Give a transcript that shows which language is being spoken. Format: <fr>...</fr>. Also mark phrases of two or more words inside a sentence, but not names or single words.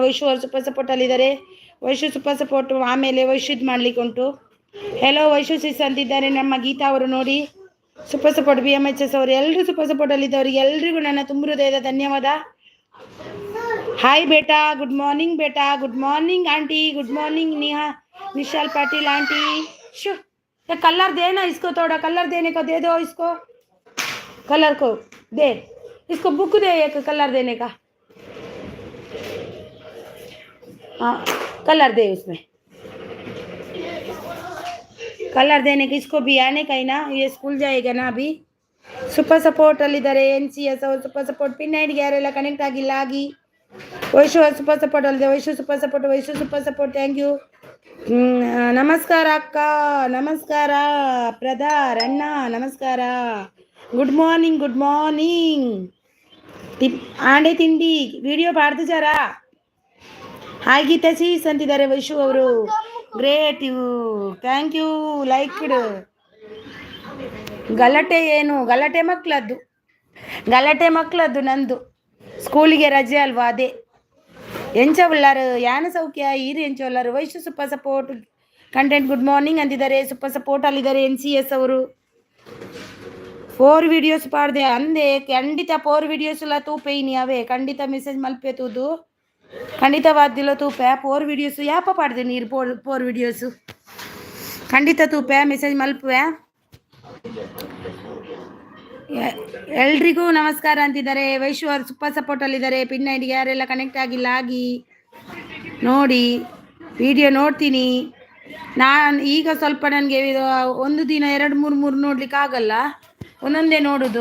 <kn>ವೈಶು ಅವರು</kn> <en>super support</en> <kn>ಅಲ್ಲಿದ್ದಾರೆ. ವೈಶು</kn> <en>super support.</en> <kn>ಆಮೇಲೆ ವೈಶು ಇದು ಮಾಡ್ಲಿಕ್ಕೆ ಉಂಟು. ಹೆಲೋ ವೈಶು ಸಿಸ್ ಅಂತಿದ್ದಾರೆ ನಮ್ಮ ಗೀತಾ ಅವರು ನೋಡಿ.</kn> <en>super support</en> <kn>BMHS ಅವರು ಎಲ್ಲರೂ</kn> <en>super support</en> <kn>ಅಲ್ಲಿದ್ದವರಿಗೆ ಎಲ್ರಿಗೂ ನನ್ನ ತುಂಬ ಹೃದಯದ ಧನ್ಯವಾದ.</kn> <en>Hi beta, good morning beta, good morning aunty, Good morning Nishal Patil aunty.</en> <hi>शो ये कलर देना इसको, थोड़ा कलर देने को दे दो इसको, कलर को दे, इसको बुक दे एक कलर देने का. हाँ कलर दे, उसमें कलर देने का. इसको भी आने का ही ना, ये स्कूल जाएगा ना अभी.</hi> <en>super support</en> <kn>ಅಲ್ಲಿದ್ದಾರೆ NCS ಅವರು.</kn> <en>super support pin</en> <kn>ಐಡಿಗೆ ಯಾರೆಲ್ಲ ಕನೆಕ್ಟ್ ಆಗಿಲ್ಲ ಆಗಿ. ವೈಶು</kn> <en>super support</en> <kn>ಅಲ್ಲಿದೆ. ವೈಶು</kn> <en>super support, thank you.</en> <kn>ನಮಸ್ಕಾರ ಅಕ್ಕ, ನಮಸ್ಕಾರ ಬ್ರದರ್, ಅಣ್ಣ ನಮಸ್ಕಾರ.</kn> <en>good morning.</en> <tcy>ಆಂಡೆ ತಿಂಡಿ ವಿಡಿಯೋ ಪಾಡ್ದು ಜರಾ.</tcy> <kn>ಹಾಯ್ ಗೀತಾ ಸೀಸ್ ಅಂತಿದ್ದಾರೆ ವೈಶು ಅವರು.</kn> <en>great you, thank you liked.</en> <kn>ಗಲಾಟೆ ಏನು? ಗಲಾಟೆ ಮಕ್ಕಳದ್ದು ನಂದು. ಸ್ಕೂಲಿಗೆ ರಜೆ ಅಲ್ವಾ, ಅದೇ</kn> <tcy>ಎಂಚ ಉಳ್ಳಾರು ಯಾನ ಸೌಖ್ಯ ಈರು ಎಂಚ ಉಳ್ಳಾರು.</tcy> <kn>ವೈಶು</kn> <en>super support content good morning</en> <kn>ಅಂತಿದ್ದಾರೆ.</kn> <en>super support</en> <kn>ಅಲ್ಲಿದ್ದಾರೆ NCS ಅವರು.</kn> <tcy>4 ವೀಡಿಯೋಸ್ ಪಾಡ್ದೆ ಅಂದೆ, ಖಂಡಿತ 4 ವೀಡಿಯೋಸ್ ಎಲ್ಲ ತೂಪೆ ಇನಿ ಅವೇ. ಖಂಡಿತ ಮೆಸೇಜ್ ಮಲ್ಪೆ ತೂದು, ಖಂಡಿತವಾದಿಲ್ಲ ತೂಪೆ. 4 ವೀಡಿಯೋಸು ಯಾಪ ಪಾಡ್ದೆ ನೀರು 4 ವೀಡಿಯೋಸು ಖಂಡಿತ ತೂಪೆ ಮೆಸೇಜ್ ಮಲ್ಪೆ.</tcy> <kn>ಎಲ್ರಿಗೂ ನಮಸ್ಕಾರ ಅಂತಿದ್ದಾರೆ. ವೈಶು ಅವರು</kn> <en>super support</en> <kn>ಅಲ್ಲಿದ್ದಾರೆ. ಪಿನ್ ಐಡಿಗೆ ಯಾರೆಲ್ಲ ಕನೆಕ್ಟ್ ಆಗಿಲ್ಲ ಆಗಿ ನೋಡಿ. ವಿಡಿಯೋ ನೋಡ್ತೀನಿ ನಾನು ಈಗ. ಸ್ವಲ್ಪ ನನಗೆ ಒಂದು ದಿನ 2-3 ನೋಡ್ಲಿಕ್ಕೆ ಆಗಲ್ಲ, ಒಂದೊಂದೇ ನೋಡೋದು.</kn>